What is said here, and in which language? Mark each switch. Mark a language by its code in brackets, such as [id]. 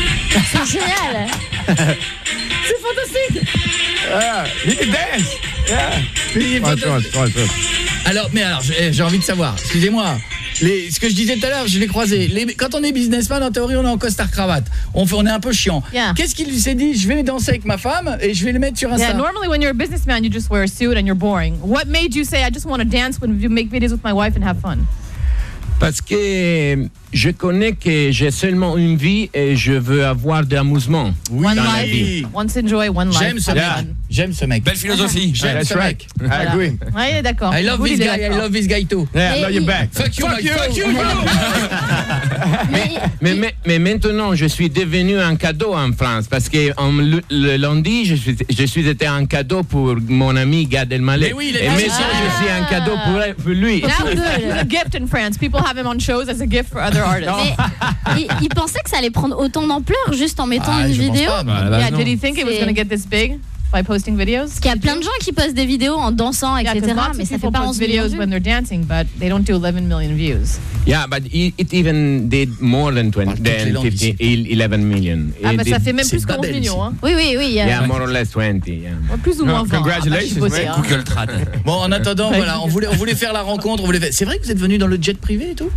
[fr] C'est génial. C'est fantastique. Il dance. Yeah. Attends. Alors, j'ai envie de savoir. Excusez-moi. Ce que je disais tout à l'heure, je l'ai croisé. Quand on est businessman, en théorie, on est en costard cravate. On est un peu chiant. [en] Yeah. [fr] Qu'est-ce qu'il s'est dit? Je vais danser avec ma femme et je vais le mettre sur Insta. [en] Yeah, normally when you're a businessman, you just wear a suit and you're boring. What made you say I just want to dance when you make videos with my wife and have fun? [fr] Parce que je connais que j'ai seulement une vie et je veux avoir de l'amusement. Oui, [en] one [fr] dans [en] life, [fr] la vie. [en] Once enjoy, one life. [fr] J'aime ce mec. Belle philosophie. J'aime ce mec. [en] I agree. [fr] Ouais, d'accord. [en] I love this guy too. Yeah, I love you back. Fuck you. [fr] mais maintenant, je suis devenu un cadeau en France. Parce que le lundi, j'étais un cadeau pour mon ami Gad Elmaleh. Oui, et maintenant, je suis un cadeau pour lui. [en] He's a gift in France. People have him on shows as a gift for other artists. [fr] Mais il pensait que ça allait prendre autant d'ampleur juste en mettant une vidéo. [en] Did he think it was going to get this big? By posting videos. [fr] Il y a plein de gens qui postent des vidéos en dansant, etc. Yeah, mais ça fait pas 11 millions. [en] When they're dancing, but they don't do 11 million views. Yeah, but it even did more than 11 million. [fr] Ah, mais ça fait même plus que 11 millions. Hein. Oui. [en] Yeah, more or less 20. Yeah. [fr] Ouais, plus ou moins 20. [en] Congratulations, [fr] bossé, hein. Google Trad. Bon, en attendant, voilà, on voulait faire la rencontre. C'est vrai que vous êtes venu dans le jet privé et tout?